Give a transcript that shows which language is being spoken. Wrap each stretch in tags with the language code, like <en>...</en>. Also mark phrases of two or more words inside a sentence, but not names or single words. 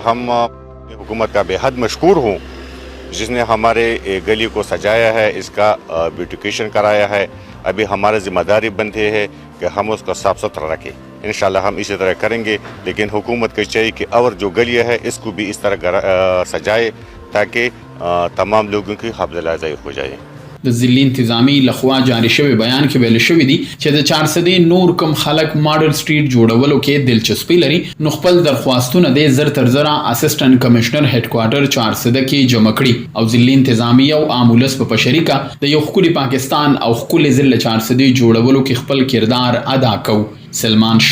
<ur>ہم حکومت کا بے حد مشکور ہوں جس نے ہمارے گلی کو سجایا ہے, اس کا بیوٹیفیکیشن کرایا ہے. ابھی ہماری ذمہ داری بنتی ہے کہ ہم اس کو صاف ستھرا رکھیں. انشاءاللہ ہم اسی طرح کریں گے, لیکن حکومت کو چاہیے کہ اور جو گلیاں ہے اس کو بھی اس طرح سجائے تاکہ تمام لوگوں کی حافظه افزائی ہو جائے.</ur> <ps>د ضلعي انتظامی لخوا جاری شوی بیان کې ویل شوی دی چې د چارسدې نور کم خلک</ps> <en>model street</en> <ps>جوړولو کې دلچسپي لري نو خپل درخواستونه د زر تر زره</ps> <en>assistant commissioner headquarter</en> <ps>چارسده کې جمع کړي او ضلعي انتظامی او عامولس په شریکه د یو خولي پاکستان او خولي ضلع چارسدې جوړولو کې خپل کردار ادا کو.</ps>